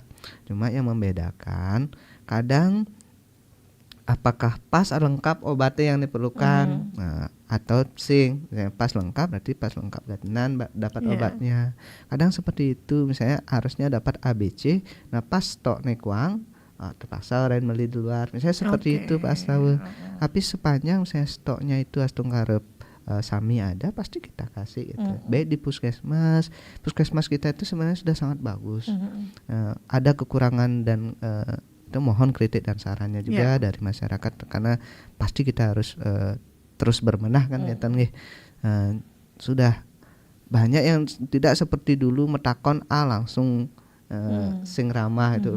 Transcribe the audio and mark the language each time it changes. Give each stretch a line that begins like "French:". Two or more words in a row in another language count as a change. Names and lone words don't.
Indonesian: Cuma yang membedakan kadang apakah pas lengkap obatnya yang diperlukan, atau sing pas lengkap berarti pas lengkap gatinan dapat obatnya. Kadang seperti itu, misalnya harusnya dapat ABC, nah pas stok nih kuang, terpaksa orang beli di luar, misalnya seperti itu Pak Astawa. Tapi sepanjang misalnya stoknya itu
Balinese: astung karep sami
Indonesian: ada, pasti kita kasih gitu. Baik di puskesmas kita itu sebenarnya sudah sangat bagus. Ada kekurangan dan itu mohon kritik dan sarannya juga dari masyarakat, karena pasti kita harus terus berbenah kan sudah banyak yang tidak seperti dulu metakon langsung sing ramah itu.